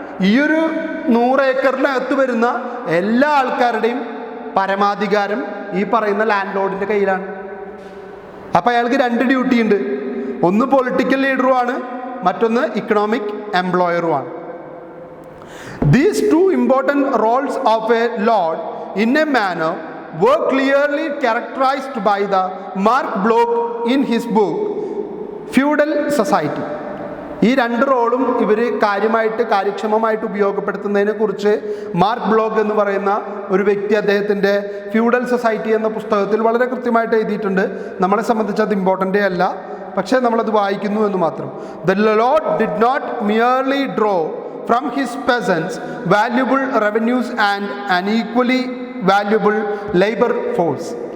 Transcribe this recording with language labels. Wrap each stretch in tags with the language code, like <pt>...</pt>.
<ml>ഈ ഒരു 100 ഏക്കറിനകത്ത് വരുന്ന എല്ലാ ആൾക്കാരുടെയും പരമാധികാരം ഈ പറയുന്ന ലാൻഡ് ലോർഡിൻ്റെ കയ്യിലാണ്. അപ്പം അയാൾക്ക് 2 ഡ്യൂട്ടി ഉണ്ട്. ഒന്ന് പൊളിറ്റിക്കൽ ലീഡറുമാണ്, മറ്റൊന്ന് economic എംപ്ലോയറുമാണ്.</ml> <en>These two important roles of a lord in a manor were clearly characterized by the Mark Bloch in his book Feudal Society.</en> <ml>ഈ 2 റോളും ഇവർ കാര്യക്ഷമമായിട്ട് ഉപയോഗപ്പെടുത്തുന്നതിനെ കുറിച്ച് മാർക്ക് ബ്ലോക്ക് എന്ന് പറയുന്ന ഒരു വ്യക്തി അദ്ദേഹത്തിൻ്റെ ഫ്യൂഡൽ സൊസൈറ്റി എന്ന പുസ്തകത്തിൽ വളരെ കൃത്യമായിട്ട് എഴുതിയിട്ടുണ്ട്. നമ്മളെ സംബന്ധിച്ച് അത് ഇമ്പോർട്ടൻ്റേ അല്ല, പക്ഷേ നമ്മളത് വായിക്കുന്നു എന്ന് മാത്രം.</ml> <en>The Lord did not merely draw from his peasants valuable revenues and an equally valuable labor force.</en>